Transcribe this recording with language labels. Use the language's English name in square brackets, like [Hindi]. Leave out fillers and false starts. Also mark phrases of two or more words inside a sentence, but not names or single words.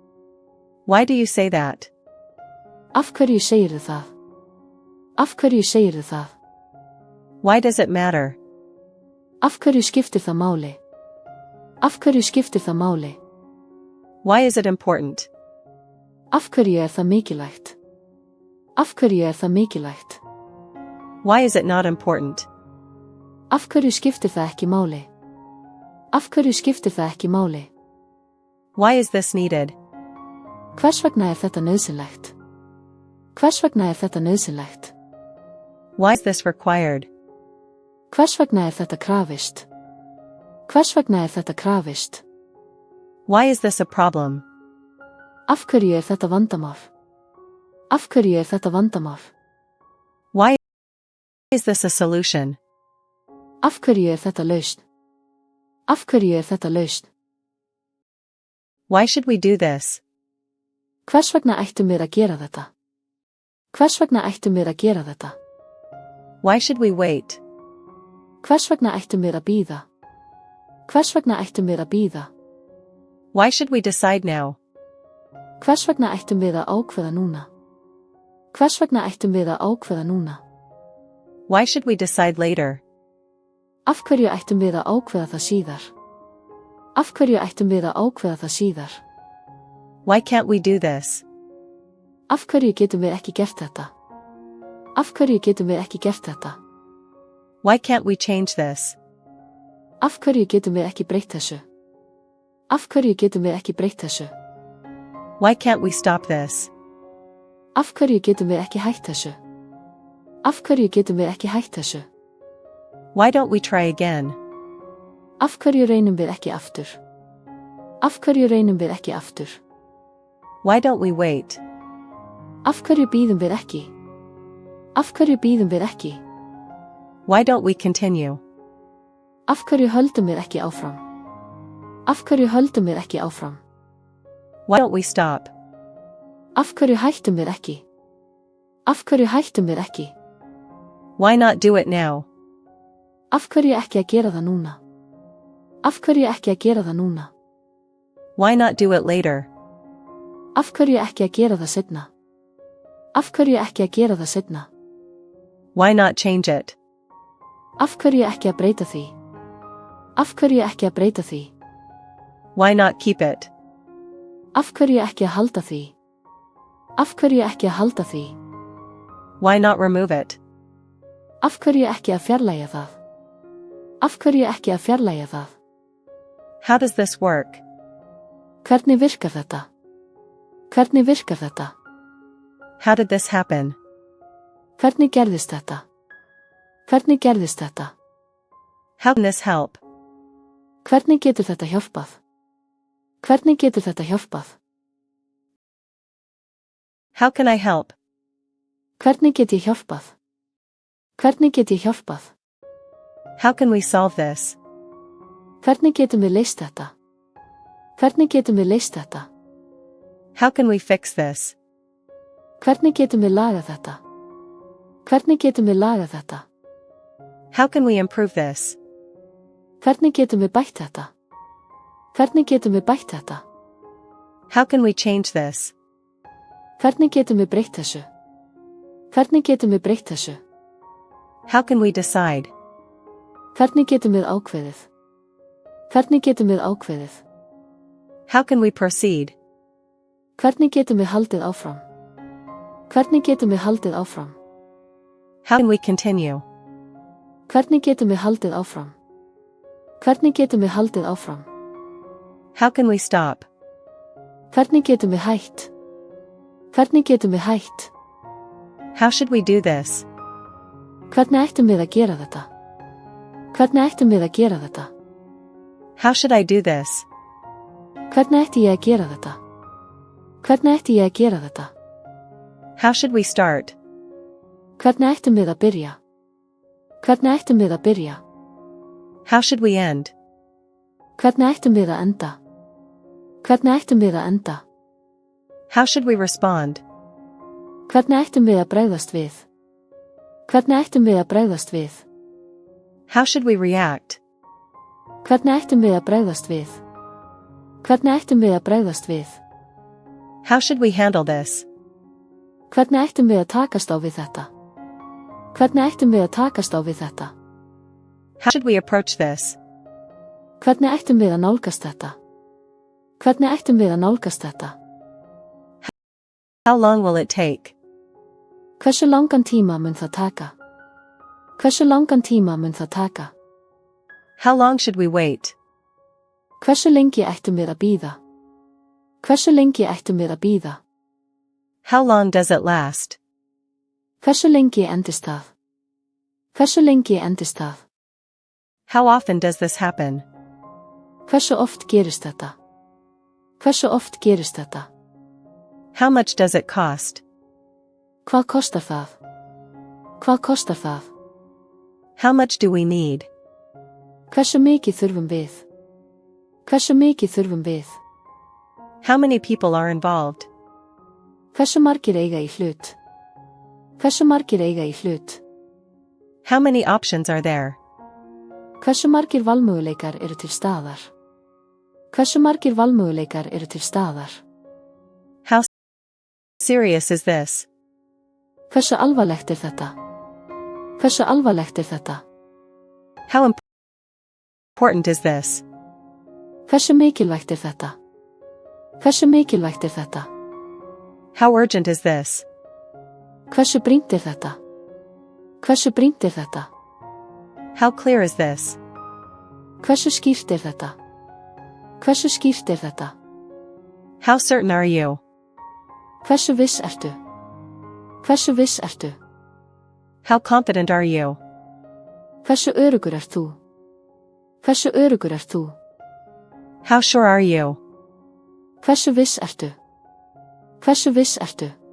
[English] Why do you say that? [Icelandic] Af hverju segirðu það? Af hverju segirðu það? [English] Why does it matter? [Icelandic] Af hverju skiptir það máli? Af hverju skiptir það máli? [English] Why is it important? [Icelandic] Af hverju er það mikilvægt? Af hverju er það mikilvægt? [English] Why is it not important? [Icelandic] Af hverju skiptir það ekki máli? Af hverju skiptir það ekki máli? [English] Why is this needed? [Icelandic] Hvers vegna er þetta nauðsynlegt? Hvers vegna er þetta nauðsynlegt? [English] Why is this required? [Icelandic] Hvers vegna er þetta krafist? Hvers vegna er þetta krafist? [English] Why is this a problem? [Icelandic] Af hverju er þetta vandamál? Af hverju er þetta vandamál? [English] Why is this a solution? [Icelandic] Af hverju er þetta lausn? Af hverju er þetta lausn? [English] Why should we do this? [Icelandic] Hvers vegna ættum við að gera þetta? Hvers vegna ættum við að gera þetta? [English] Why should we wait? [Icelandic] Hvers vegna ættum við að bíða? Hvers vegna ættum við að bíða? [English] Why should we decide now? [Icelandic] Hvers vegna ættum við að ákveða núna? Hvers vegna ættum við að ákveða núna? [English] Why should we decide later? [Icelandic] Af hverju ættum við að ákveða það síðar? Af hverju ættum við að ákveða það síðar? [English] Why can't we do this? [Icelandic] Af hverju getum við ekki gert þetta? Af hverju getum við ekki gert þetta? [English] Why can't we change this? [Icelandic] Af hverju getum við ekki breytt þessu? Af hverju getum við ekki breytt þessu? [English] Why can't we stop this? [Icelandic] Af hverju getum við ekki hætt þessu? Af hverju getum við ekki hætt þessu? [English] Why don't we try again? [Icelandic] Af hverju reynum við ekki aftur? Af hverju reynum við ekki aftur? [English] Why don't we wait? [Icelandic] Af hverju bíðum við ekki? Af hverju bíðum við ekki? [English] Why don't we continue? [Icelandic] Af hverju höldum við ekki áfram? Af hverju höldum við ekki áfram? [English] Why don't we stop? [Icelandic] Af hverju hættum við ekki? Af hverju hættum við ekki? [English] Why not do it now? [Icelandic] Af hverju ekki að gera það núna? Af hverju ekki að gera það núna? [English] Why not do it later? [Icelandic] Af hverju ekki að gera það seinna? Af hverju ekki að gera það seinna? [English] Why not change it? [Icelandic] Af hverju ekki að breyta því? Af hverju ekki að breyta því? [English] Why not keep it? [Icelandic] Af hverju ekki að halda því? Af hverju ekki að halda því? [English] Why not remove it? [Icelandic] Af hverju ekki að fjarlægja það? Af hverju ekki að fjarlægja það? [English] How does this work? [Icelandic] Hvernig virkar þetta? Hvernig virkar þetta? [English] How did this happen? [Icelandic] Hvernig gerðist þetta? Hvernig gerðist þetta? [English] How can this help? [Icelandic] Hvernig getur þetta hjálpað? Hvernig getur þetta hjálpað? [English] How can I help? [Icelandic] Hvernig get ég hjálpað? Hvernig get ég hjálpað? [English] How can we solve this? [Icelandic] Hvernig getum við leyst þetta? Hvernig getum við leyst þetta? [English] How can we fix this? [Icelandic] Hvernig getum við lagað þetta? Hvernig getum við lagað þetta? [English] How can we improve this? [Icelandic] Hvernig getum við bætt þetta? Hvernig getum við bætt þetta? [English] How can we change this? [Icelandic] Hvernig getum við breytt þessu? Hvernig getum við breytt þessu? [English] How can we decide? [Icelandic] Hvernig getum við ákveðið? Hvernig getum við ákveðið? [English] How can we proceed? [Icelandic] Hvernig getum við haldið áfram? Hvernig getum við haldið áfram? [English] How can we continue? [Icelandic] Hvernig getum við haldið áfram? Hvernig getum við haldið áfram? [English] How can we stop? [Icelandic] Hvernig getum við hætt? Hvernig getum við hætt? [English] How should we do this? [Icelandic] Hvernig ættum við að gera þetta? Hvernig ættum við að gera þetta? [English] How should I do this? [Icelandic] Hvernig ætti ég að gera þetta? Hvernig ætti ég að gera þetta? [English] How should we start? [Icelandic] Hvernig ættum við að byrja? Hvernig ættum við að byrja? [English] How should we end? [Icelandic] Hvernig ættum við að enda? Hvernig ættum við að enda? [English] How should we respond? [Icelandic] Hvernig ættum við að bregðast við? Hvernig ættum við að bregðast við? [English] How should we react? [Icelandic] Hvernig ættum við að bregðast við? Hvernig ættum við að bregðast við? [English] How should we handle this? [Icelandic] Hvernig ættum við að takast á við þetta? Hvernig ættum við að takast á við þetta? [English] How should we approach this? [Icelandic] Hvernig ættum við að nálgast þetta? Hvernig ættum við að nálgast þetta? [English] How long will it take? [Icelandic] Hversu langan tíma mun það taka? Hversu langan tíma mun það taka? [English] How long should we wait? [Icelandic] Hversu lengi ættum við að bíða? Hversu lengi ættum við að bíða? [English] How long does it last? [Icelandic] Hversu lengi endist það? Hversu lengi endist það? [English] How often does this happen? [Icelandic] Hversu oft gerist þetta? Hversu oft gerist þetta? [English] How much does it cost? [Icelandic] Hvað kostar það? Hvað kostar það? [English] How much do we need? [Icelandic] Hversu mikið þurfum við? Hversu mikið þurfum við? [English] How many people are involved? [Icelandic] Hversu margir eiga í hlut? Hversu margir eiga í hlut? [English] How many options are there? [Icelandic] Hversu margir valmöguleikar eru til staðar? Hversu margir valmöguleikar eru til staðar? [English] How serious is this? [Icelandic] Hversu alvarlegt er þetta? Hversu alvarlegt er þetta? [English] How important is this? [Icelandic] Hversu mikilvægt er þetta? Hversu mikilvægt er þetta? [English] How urgent is this? [Icelandic] Hversu brýnt er þetta? Hversu brýnt er þetta? [English] How clear is this? [Icelandic] Hversu skýrt er þetta? Hversu skýrt er þetta? [English] How certain are you? [Icelandic] Hversu viss ertu? Hversu viss ertu? [English] How confident are you? [Icelandic] Hversu öruggur ert þú? Hversu öruggur ert þú? [English] How sure are you? [Icelandic] Hversu viss ertu? Hversu viss ertu?